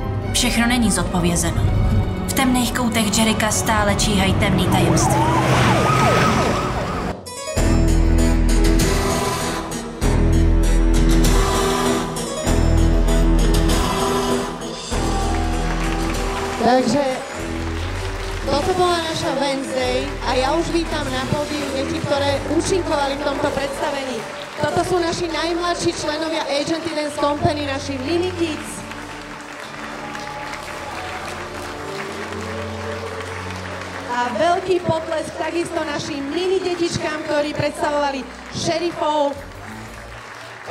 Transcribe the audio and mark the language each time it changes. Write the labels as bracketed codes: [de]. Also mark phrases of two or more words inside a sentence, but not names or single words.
[cs] Všechno není zodpovězeno. V temných koutech Jericha stále číhají temný tajemství. [sk] Takže toto bola naša Wednesday a ja už vítam na pódiu deti, ktoré účinkovali v tomto predstavení. Toto sú naši najmladší členovia Agenty Dance Company, naši Mini Kids. A veľký potlesk takisto našim mini detičkám, ktorí predstavovali šerifov.